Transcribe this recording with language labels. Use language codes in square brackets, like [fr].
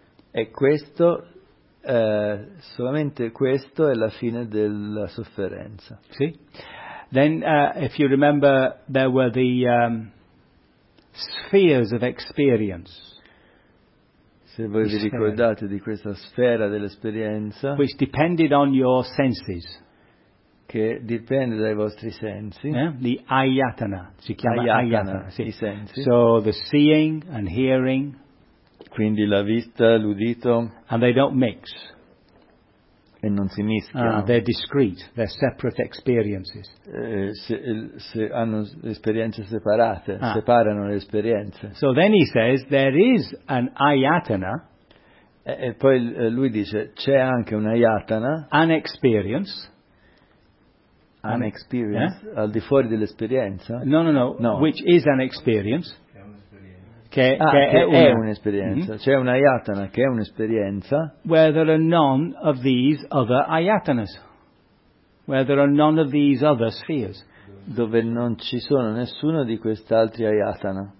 [it] E questo, solamente questo è la fine della sofferenza. Sì. [en] Then, if you remember, there were the spheres of experience. [it] Se voi vi ricordate di questa sfera dell'esperienza. [en] Which depended on your senses. [it] Che dipende dai vostri sensi. The ayatana, si chiama ayatana, sì. I sensi. [en] So the seeing and hearing. [it] Quindi la vista, l'udito. [en] And they don't mix. [it] E non si mischiano. [en] They're discrete, they're separate experiences. [it] Se hanno esperienze separate, separano le esperienze. [en] So then he says, there is an ayatana. [it] E poi lui dice, c'è anche un ayatana. [en] An experience. An experience, [it] al di fuori dell'esperienza? [en] No. Which is an experience. [it] Che è un'esperienza. Che è un'esperienza. C'è un ayatana che è un'esperienza. [en] Where there are none of these other ayatanas. Where there are none of these other spheres. [it] Dove non ci sono nessuno di questi altri ayatana.